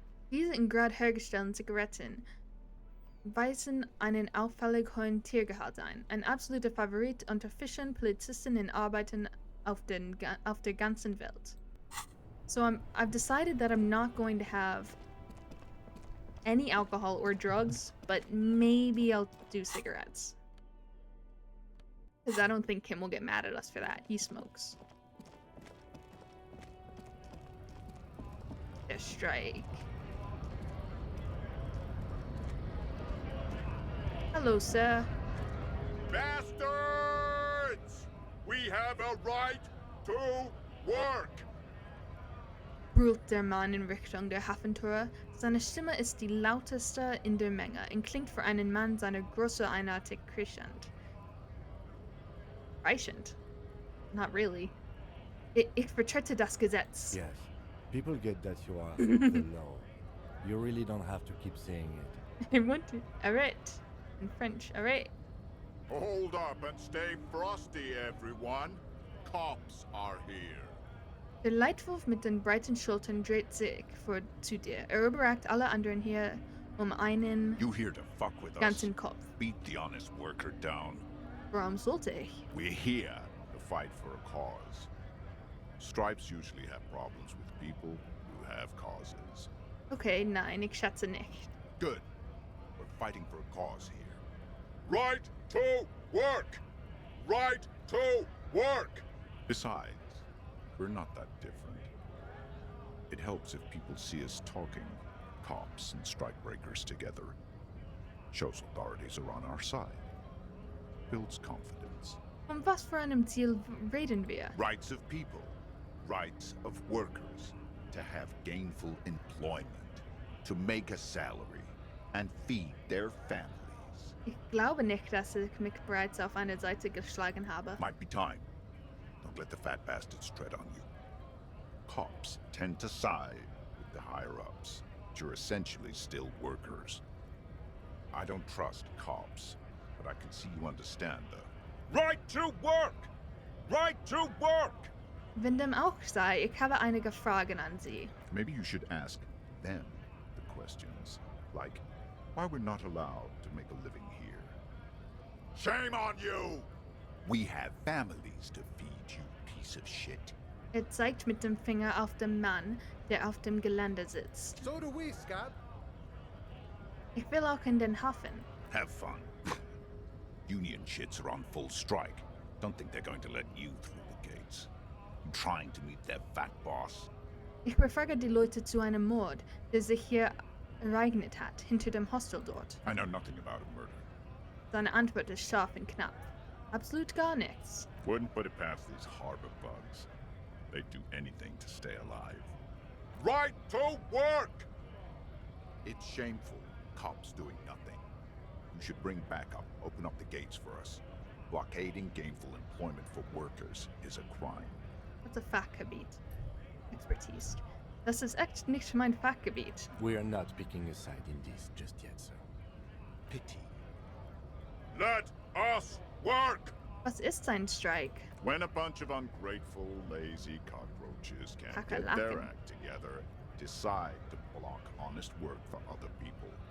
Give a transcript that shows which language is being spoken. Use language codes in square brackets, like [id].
[de] Diese in Grad hergestellten Zigaretten weisen einen auffällig hohen Tiergehalt ein. Ein absoluter Favorit unter Fischern, Polizisten und Arbeitern auf der ganzen Welt. [en] So I've decided that I'm not going to have any alcohol or drugs, but maybe I'll do cigarettes. Because I don't think Kim will get mad at us for that. He smokes. A strike. Hello, sir. Bastards! We have a right to work! [de] Brüllt der Mann in Richtung der Hafentore. Seine Stimme ist die lauteste in der Menge und klingt für einen Mann seiner Größe einartig kreischend. Kreischend? [en] Not really. [de] Ich vertrete das Gesetz. [en] Yes. People get that you are the law. You really don't have to keep saying it. I want to. Alright. In French. Alright. Hold up and stay frosty, everyone. Cops are here. [de] Der Leitwolf mit den breiten Schultern dreht sich vor zu dir. Überragt alle anderen hier einen [en] You here to fuck with us? [de] ganzen Kopf. [en] Beat the honest worker down. [de] Warum sollte ich? [en] We're here to fight for a cause. Stripes usually have problems with people who have causes. [de] Okay, nein, ich schätze nicht. [en] Good. We're fighting for a cause here. Right to work! Right to work! Besides, we're not that different. It helps if people see us talking, cops and strikebreakers together. Shows authorities are on our side. Builds confidence. [de] Von was für einem Ziel reden wir? [en] Rights of people. Rights of workers. To have gainful employment. To make a salary. And feed their families. [de] Ich glaube nicht, dass ich mich bereits auf eine Seite geschlagen habe. [en] Might be time. Don't let the fat bastards tread on you. Cops tend to side with the higher-ups, but you're essentially still workers. I don't trust cops, but I can see you understand the right to work! Right to work! [de] Wenn dem auch sei, ich habe einige Fragen an Sie. [en] Maybe you should ask them the questions, like why we're not allowed to make a living here. Shame on you! We have families to feed, you piece of shit. [de] Zeigt mit dem Finger auf den Mann, der auf dem Gelände sitzt. [en] So do we, Scott. [de] Ich will auch in den Hafen. [en] Have fun. Union shits are on full strike. Don't think they're going to let you through the gates. You trying to meet their fat boss? [de] Ich befrage die Leute zu einem Mord, der sich hier ereignet hat, hinter dem Hostel dort. [en] I know nothing about a murder. [de] Seine Antwort ist scharf und knapp. Absolut gar nichts. [en] Wouldn't put it past these harbor bugs. They'd do anything to stay alive. Right to work! It's shameful. Cops doing nothing. You should bring backup. Open up the gates for us. Blockading gainful employment for workers is a crime. What's a Fachgebiet? Expertise. [de] Das ist echt nicht mein Fachgebiet. [en] We are not picking a side in this just yet, sir. Pity. Let us work! [de] Was ist ein Strike? [en] When a bunch of ungrateful, lazy cockroaches can't get [de] Kakerlaken. [en] their act together, decide to block honest work for other people.